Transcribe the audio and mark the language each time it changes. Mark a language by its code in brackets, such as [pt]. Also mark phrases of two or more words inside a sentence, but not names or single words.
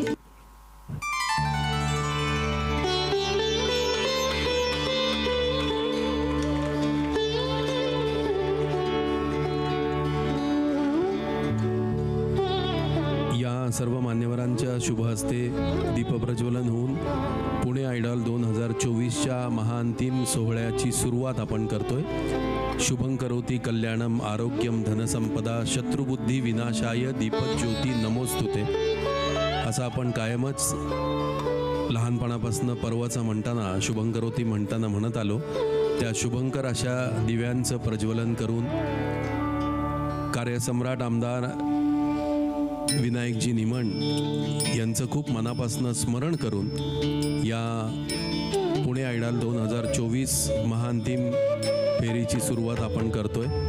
[mr] सर्व मान्यवरांच्या शुभ हस्ते दीपप्रज्वलन होऊन पुणे आयडॉल 2024च्या महाअंतिम सोहळ्याची सुरुवात आपण करतोय. [sa] शुभं करोति कल्याणम आरोग्यम धनसंपदा शत्रुबुद्धी विनाशाय दीपज्योती नमोस्तुते [mr] असं आपण कायमच लहानपणापासून पर्वाचा म्हणताना शुभं करोति म्हणताना म्हणत आलो. त्या शुभंकर अशा दिव्यांचं प्रज्वलन करून कार्यसम्राट आमदार विनायकजी निमण यांचं खूप मनापासून स्मरण करून या पुणे आयडॉल 2024 महाअंतिम फेरीची सुरुवात आपण करतोय.